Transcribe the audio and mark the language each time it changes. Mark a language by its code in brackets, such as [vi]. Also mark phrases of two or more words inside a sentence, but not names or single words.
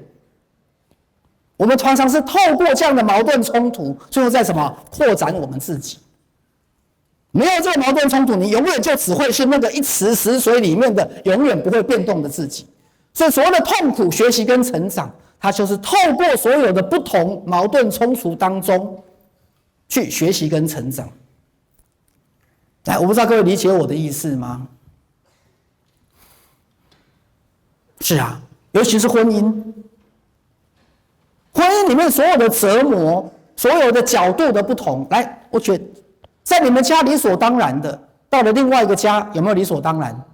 [zh] 我們常常是透過這樣的矛盾衝突，最後在什麼擴展我們自己。沒有這個矛盾衝突，你永遠就只會是那個一池死水裡面的永遠不會變動的自己。所以所謂的痛苦學習跟成長，它就是透過所有的不同矛盾衝突當中去學習跟成長。來，我不知道各位理解我的意思嗎？是啊，尤其是婚姻，婚姻裡面所有的折磨，所有的角度的不同。來，我覺得在你們家理所當然的，到了另外一個家有沒有理所當然？